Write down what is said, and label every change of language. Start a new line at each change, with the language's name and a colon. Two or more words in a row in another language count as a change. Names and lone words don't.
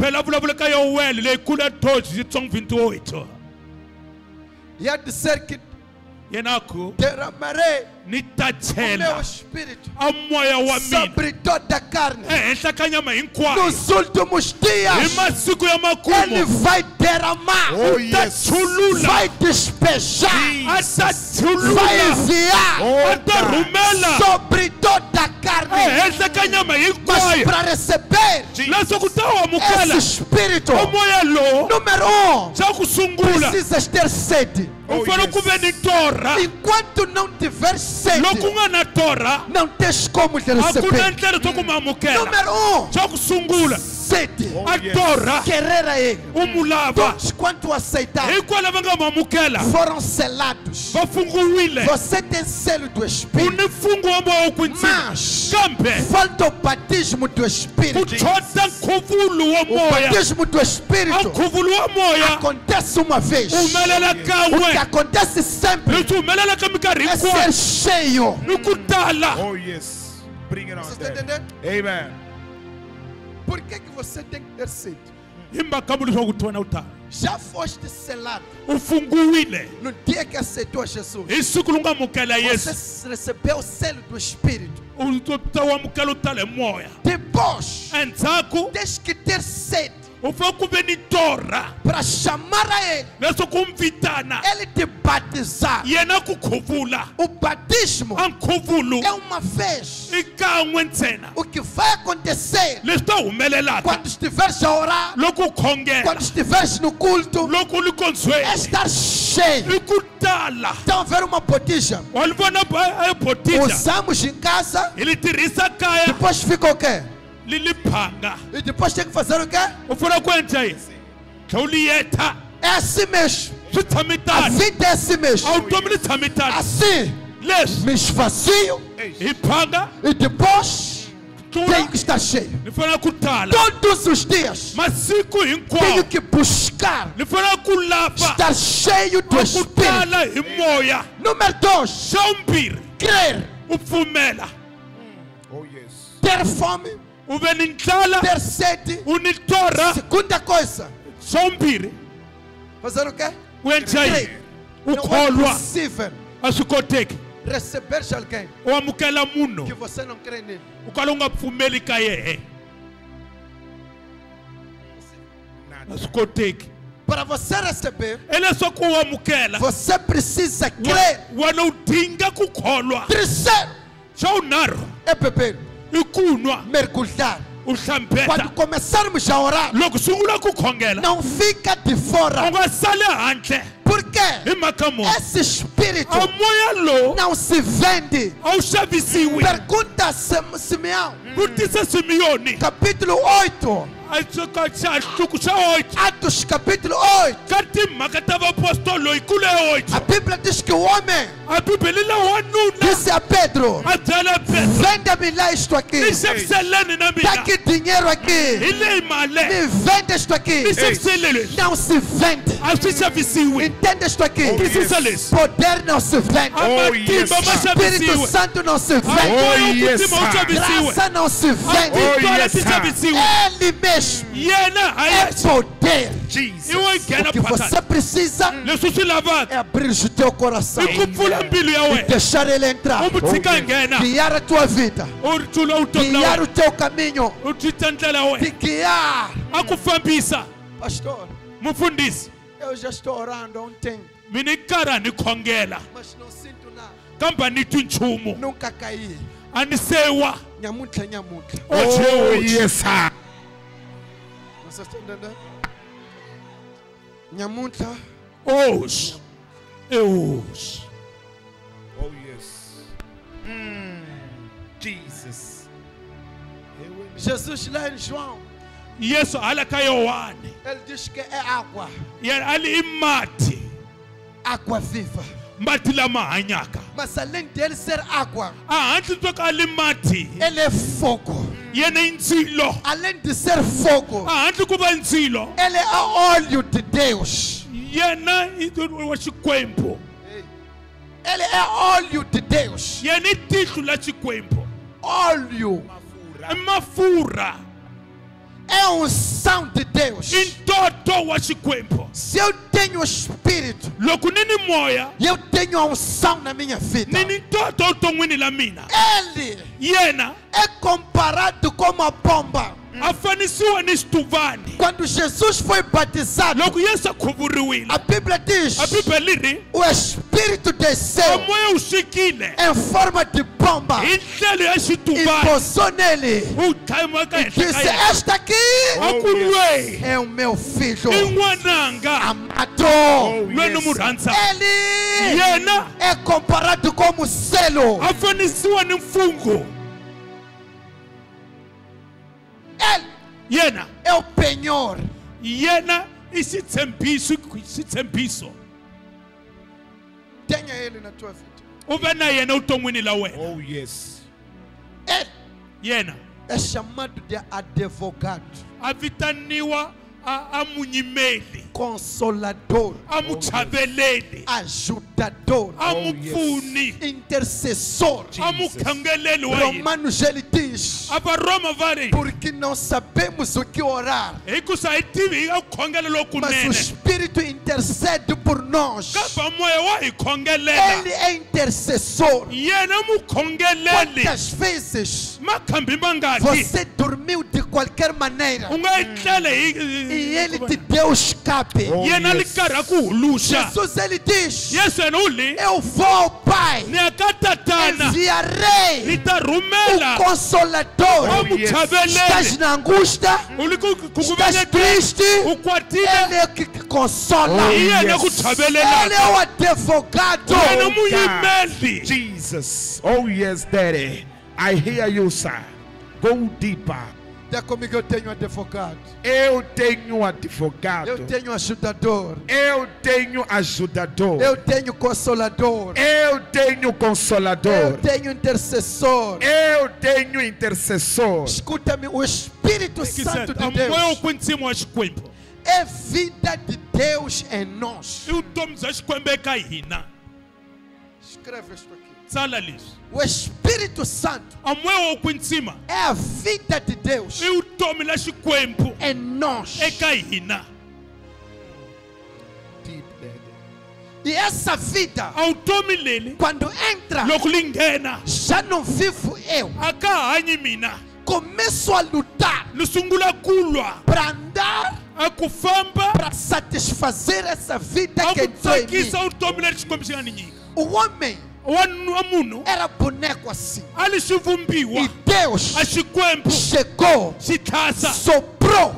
Portuguese: E há de ser que derramarei o meu espírito sobre toda a carne. Nos últimos dias Ele vai derramar, vai despejar, vai enviar sobre redor da carne.
Tsonga: ehenhla ka nyama
Portuguese: Mas
Tsonga: hinkwayo
Portuguese: para receber
Tsonga: leswaku ta wu amukela
Portuguese: esse espírito,
Tsonga: moya lowu
Portuguese: número 1,
Tsonga: xa ku sungula
Portuguese: precisas ter sede.
Tsonga: u fanele ku ve ni torha
Portuguese: Enquanto não tiver sede,
Tsonga: loko u nga na torha
Portuguese: não tens como te
Tsonga: a ku na
Portuguese: receber.
Tsonga: ndlela to ku mi amukela
Portuguese: Número 1,
Tsonga: xa ku sungula
Portuguese: sede.
Tsonga: a torha
Portuguese: Querer a ele.
Tsonga: u mu lava
Portuguese: Todos quanto aceitar
Tsonga: hikwalaho va nga mu amukela
Portuguese: foram selados.
Tsonga: va funguwile
Portuguese: Você tem selo do
Tsonga: u
Portuguese: Espírito.
Tsonga: ni mfungo wa moya wo kwindzima
Portuguese: Mas
Tsonga: kambe
Portuguese: falta o batismo do
Tsonga: ku
Portuguese: Espírito.
Tsonga: chota nkhuvulo wa
Portuguese: O
Tsonga: moya
Portuguese: batismo do
Tsonga: a
Portuguese: Espírito
Tsonga: nkhuvulo wa moya
Portuguese: acontece uma vez.
Tsonga: u humelela
Portuguese: O que
Tsonga: kan'we
Portuguese: acontece sempre
Tsonga: leswi humelela ka minkarhi
Portuguese: é
Tsonga: hinkwayo
Portuguese: ser cheio.
Tsonga: ni ku tala
English: Oh, yes. Bring it on.
Portuguese: Você está Daddy. entendendo? Amen. Por que você tem que ter sede?
Tsonga: hi mhaka mu leswaku ku na u tala
Portuguese: Já foste selado
Tsonga: u funguwile
Portuguese: no dia que aceitou Jesus.
Tsonga: hi siku lu nga amukela yesu
Portuguese: Você recebeu o selo do Espírito.
Tsonga: u ta u amukela u tala hi moya
Portuguese: Depois,
Tsonga: endzhaku
Portuguese: tens que ter sede
Tsonga: u fanele ku ve ni torha
Portuguese: para chamar a Ele.
Tsonga: leswaku u mi vitana
Portuguese: Ele te batizar.
Tsonga: yena ku khuvula
Portuguese: O batismo
Tsonga: a nkhuvulo
Portuguese: é uma vez.
Tsonga: i kan'we ntsena
Portuguese: O que vai acontecer
Tsonga: leswi ta humelelaka
Portuguese: quando estiveres a orar,
Tsonga: loko u khongela
Portuguese: quando estiveres no culto,
Tsonga: loko u li
Portuguese: é
Tsonga: kondzweni
Portuguese: estar cheio.
Tsonga: i ku tala
Portuguese: Então, haver uma botija.
Tsonga: wa li vona a botija
Portuguese: Usamos em casa,
Tsonga: hi li tirhisa kaya
Portuguese: depois fica o quê?
Tsonga: li li phanga
Portuguese: E depois tem que fazer o quê?
Tsonga: u fanele ku endla yini tlhela u li yetha
Portuguese: É assim mesmo.
Tsonga: swi tshami
Portuguese: A
Tsonga: tani
Portuguese: vida é assim mesmo.
Tsonga: a vutomi li tshami tani
Portuguese: Assim,
Tsonga: leswi
Portuguese: me esvazio
Tsonga: hi phanga
Portuguese: e depois tenho
Tsonga: tlula
Portuguese: que estar cheio.
Tsonga: ni fanele ku tala
Portuguese: Todos os dias
Tsonga: masiku
Portuguese: tenho
Tsonga: hinkwawo
Portuguese: que buscar
Tsonga: ni fanele ku lava
Portuguese: estar cheio do
Tsonga: ku
Portuguese: Espírito.
Tsonga: tala hi moya
Portuguese: Número 2,
Tsonga: xa vumbirhi
Portuguese: crer,
Tsonga: u pfumela
English: Oh, yes.
Portuguese: ter fome,
Tsonga: u ve ni ndlala
Portuguese: ter sede.
Tsonga: u ni torha
Portuguese: Segunda coisa,
Tsonga: xa vumbirhi
Portuguese: fazer o quê?
Tsonga: u endla yini u
Portuguese: Não é
Tsonga: kholwa
Portuguese: possível
Tsonga: a swi koteki
Portuguese: receber de alguém
Tsonga: u amukela munhu
Portuguese: que você não crê nele.
Tsonga: u kala u nga pfumeli ka yehe a swi koteki
Portuguese: Para você receber,
Tsonga: i leswaku u amukela
Portuguese: você precisa crer.
Tsonga: wena u dinga ku kholwa
Portuguese: Terceiro
Tsonga: xa vunharhu
Portuguese: é beber,
Tsonga: i ku nwa
Portuguese: mergulhar.
Tsonga: u hlambeta
Portuguese: Quando começarmos a orar,
Tsonga: loko sungula ku khongela
Portuguese: não fica de
Tsonga: u
Portuguese: fora.
Tsonga: nga sali handle
Portuguese: Por quê?
Tsonga: hi mhaka muni
Portuguese: Esse espírito
Tsonga: a moya lowu
Portuguese: não se vende.
Tsonga: a wu xavisiwi
Portuguese: Pergunta a Simeão,
Tsonga: vutisa simiyoni
Portuguese: capítulo 8.
Tsonga: xihluku xa 8
Portuguese: Atos capítulo 8.
Tsonga: ka timhaka ta vapostolo hi ku le 8
Portuguese: A Bíblia diz que o homem
Tsonga: a bibele la wanuna
Portuguese: disse a Pedro:
Tsonga: a byala petro
Portuguese: venda-me lá isto aqui.
Tsonga: ni xaviseleni na
Portuguese: Dá
Tsonga: mina
Portuguese: aqui dinheiro aqui.
Tsonga: hi leyi male
Portuguese: Me vende isto aqui.
Tsonga: ni xavisele leswi
Portuguese: Não se vende.
Tsonga: a swi xavisiwi
Portuguese: Entenda isto aqui.
Tsonga: twisisa leswi
Portuguese: Poder não se vende.
Tsonga: a
English: Oh,
Tsonga: matimba
English: yes,
Tsonga: ma
English: sir.
Portuguese: Espírito
Tsonga: xavisiwi
Portuguese: Santo não se
Tsonga: a
Portuguese: vende.
Tsonga: moya
English: Oh, yes,
Tsonga: kutima wu
English: sir.
Tsonga: xavisiwi
Portuguese: Graça não se
Tsonga: a
Portuguese: vende.
Tsonga: titwala
English: yes,
Tsonga: ti
English: sir.
Tsonga: xavisiwi
Portuguese: Ele mesmo
Tsonga: yena a
Portuguese: é
Tsonga: yexe
Portuguese: poder. Jesus.
Tsonga: i wo nghena
Portuguese: O que você
Tsonga: phakati
Portuguese: precisa
Tsonga: leswi swi lavaka
Portuguese: é abrir o teu coração
Tsonga: i ku pfula mbilu ya
Portuguese: e
Tsonga: wena
Portuguese: deixar ele entrar.
Tsonga: u mu tshika nghena
Portuguese: Guiar a tua vida.
Tsonga: u tlula vutomi bya
Portuguese: Guiar
Tsonga: wena
Portuguese: o teu caminho.
Tsonga: u cinca ndlela ya
Portuguese: Te
Tsonga: wena
Portuguese: guiar.
Tsonga: a ku fambisa
Portuguese: Pastor,
Tsonga: mufundhisi
Portuguese: eu já estou orando há um tempo,
Tsonga: mi ni karhi ni khongela
Portuguese: mas não sinto nada.
Tsonga: kambe a ni twi nchumu
Portuguese: Nunca caí.
Tsonga: a ni sewa Nhamuntla, nhamuntla.
English: Oh, yes, sir.
Portuguese: Você está entendendo? Nhamuntla. hoje é hoje
English: Oh, yes. Jesus.
Portuguese: Jesus lá em João,
Tsonga: yesu hala ka yohane
Portuguese: ele diz que é água.
Tsonga: yena ali i mati
Portuguese: Água viva.
Tsonga: mati lama hanyaka
Portuguese: Mas além dele ser água,
Tsonga: a handle to ka ali mati
Portuguese: ele é fogo.
Tsonga: yena i ndzilo
Portuguese: Além de ser fogo,
Tsonga: a handle ku va ndzilo
Portuguese: ele é óleo de Deus.
Tsonga: yena i wa xikwembu
Portuguese: Ele é óleo de Deus.
Tsonga: yena i tihlo la xikwembu
Portuguese: Óleo
Tsonga: i mafurha
Portuguese: é unção de Deus.
Tsonga: i ntoto wa xikwembu
Portuguese: Se eu tenho o Espírito
Tsonga: loko ni ni moya
Portuguese: e eu tenho a unção na minha vida,
Tsonga: ni ni ntoto vuton'wini la mina
Portuguese: ele
Tsonga: yena
Portuguese: é comparado com uma bomba.
Tsonga: a fanisiwa ni xituvani
Portuguese: Quando Jesus foi batizado,
Tsonga: loko yesu a khuvuriwile
Portuguese: a Bíblia diz:
Tsonga: a bibele ri
Portuguese: o Espírito Espírito desceu
Tsonga: moya ufikile
Portuguese: em forma de bomba
Tsonga: hi ndlela ya
Portuguese: e
Tsonga: xituvani
Portuguese: pousou nele.
Tsonga: u tshama ka
Portuguese: E
Tsonga: henhla
Portuguese: disse:
Tsonga: ka yena
Portuguese: esta aqui
Tsonga: a ku lweyi
Portuguese: é o meu filho
Tsonga: i n'wananga
Portuguese: amado.
Tsonga: loyi ni mu rhandzaka
Portuguese: Ele
Tsonga: yena
Portuguese: é comparado como selo.
Tsonga: a fanisiwa ni mfungho
Portuguese: Ele
Tsonga: yena
Portuguese: é o penhor.
Tsonga: yena i xitshembiso
Portuguese: Tenha ele na tua vida.
Tsonga: u ve na yena vuton'wini la wena
English: Oh, yes.
Portuguese: Ele
Tsonga: yena
Portuguese: é chamado de advogado,
Tsonga: a vitaniwa a munyimeli
Portuguese: consolador,
Tsonga: a muchaveleli
Portuguese: ajudador,
Tsonga: a mupfuni
Portuguese: intercessor.
Tsonga: a mukhangeleli wa hina
Portuguese: Romanos ele diz:
Tsonga: a varoma va ri
Portuguese: porque não sabemos o que orar,
Tsonga: hikusa hi tivi hi ka khongela
Portuguese: mas o
Tsonga: lokunene
Portuguese: Espírito intercede por nós.
Tsonga: kambe moya wa hi khongelela
Portuguese: Ele é intercessor.
Tsonga: yena mukhongeleli
Portuguese: Quantas vezes
Tsonga: makhambi mangaki
Portuguese: você dormiu de qualquer maneira
Tsonga: u nga etlele
Portuguese: e ele te deu escape?
English: Oh,
Tsonga: yena li
English: yes.
Tsonga: karhi a ku huluxa
Portuguese: Jesus ele diz:
Tsonga: yesu yena u li
Portuguese: eu vou ao Pai,
Tsonga: ni ya ka tatana
Portuguese: enviarei
Tsonga: ni ta
Portuguese: o
Tsonga: rhumela a
Portuguese: Consolador. Estás
Tsonga: muchaveleli
Portuguese: na angústia,
Tsonga: u li ku
Portuguese: estás
Tsonga: kuvenyekile
Portuguese: triste,
Tsonga: u kwatile
Portuguese: ele é o que te consola.
Tsonga: hi yena ku
Portuguese: Ele é
Tsonga: chavelelaka
Portuguese: o advogado.
Tsonga: yena muyimeli
English: Jesus. Oh, yes, Daddy. I hear you, sir. Go deeper.
Portuguese: Diga comigo: eu tenho advogado, Eu tenho advogado. eu tenho ajudador, Eu tenho ajudador. eu tenho consolador, Eu tenho consolador. eu tenho intercessor. Eu tenho intercessor. Escuta-me, o Espírito Santo de
Tsonga: a moya
Portuguese: Deus
Tsonga: wa kwetsima wa xikwembu
Portuguese: é vida de Deus em nós.
Tsonga: i vutomi bya xikwembu eka hina
Portuguese: Escreve isso aqui.
Tsonga: tsala leswi
Portuguese: O Espírito Santo
Tsonga: a moya wa kwetsima
Portuguese: é a vida de Deus
Tsonga: i vutomi la xikwembu
Portuguese: em nós.
Tsonga: eka hina
English: Deep, Daddy.
Portuguese: E essa vida,
Tsonga: a vutomi leli
Portuguese: quando entra,
Tsonga: loko li nghena
Portuguese: já não vivo eu.
Tsonga: a ka ha hanyi mina
Portuguese: Começo a lutar
Tsonga: ni sungula ku lwa
Portuguese: para andar,
Tsonga: a ku famba
Portuguese: para satisfazer essa vida
Tsonga: a
Portuguese: que
Tsonga: ku
Portuguese: entrou em
Tsonga: tsakisa
Portuguese: mim.
Tsonga: vutomi leri xikwembu xi nga ni nyika
Portuguese: O homem
Tsonga: wa munhu
Portuguese: era boneco assim.
Tsonga: a li xi
Portuguese: E
Tsonga: vumbiwa
Portuguese: Deus
Tsonga: a xikwembu
Portuguese: chegou,
Tsonga: xi tlhasa
Portuguese: soprou